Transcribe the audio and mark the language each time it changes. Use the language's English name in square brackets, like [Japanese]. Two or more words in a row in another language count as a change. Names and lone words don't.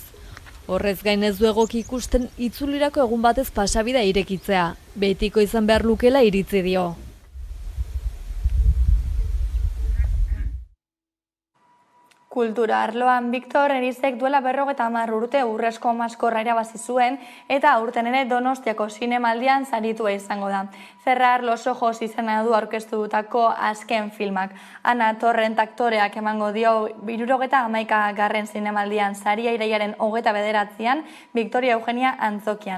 [Basque] Horrez gain ez du egoki ikusten itzulirako egun batez pasabidea irekitzea, betiko izan behar lukela iritzi dio. Kultura arloan Victor Erizek duela 50 urte Urrezko Maskorra irabazi zuen eta aurten ere Donostiako zinemaldian saritua izango da. Cerrar los ojos izena du aurkeztutako azken filmak. Ana Torrent aktoreak emango dio 71. zinemaldian saria iraiaren 29an Victoria Eugenia Antzokian.